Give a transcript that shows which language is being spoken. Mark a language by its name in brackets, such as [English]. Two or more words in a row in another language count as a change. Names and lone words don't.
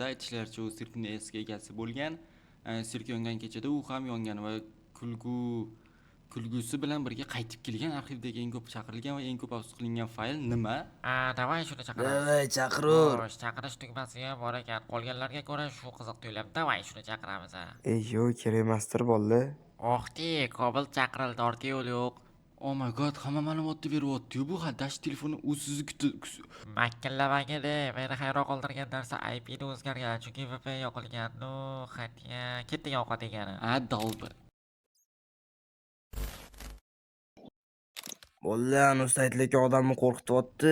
[Uzbek] Aytishlaricha, u sirkning eski egasi bo'lgan. Sirk yongan kechada u ham yongan va kulgusi bilan birga qaytib kelgan. Arxivdagi eng ko'p chaqirilgan va eng ko'p afsus qilingan fayl nima? Davay shuni chaqiramiz. Davay, chaqirur. Xo'sh, chaqirish tugmasi ham bor ekan. Qolganlarga ko'ra shu qiziq tuyuladi. Davay shuni chaqiramiz. Yo'q, kerak emasdir bolla. Cobalt chaqirildi, orqa yo'l yo'q. [English] Oh my god, [Uzbek] hamma ma'lumotni beryapti-yu. Bu hadash telefoni u sizni Makillamagida meni hayron qoldirgan narsa IP'ni o'zgargan, chunki VPN yoqilgan. Ketdi yo'qot degani. Dalba. Bolla, anu saytdagi odamni qo'rqityapti.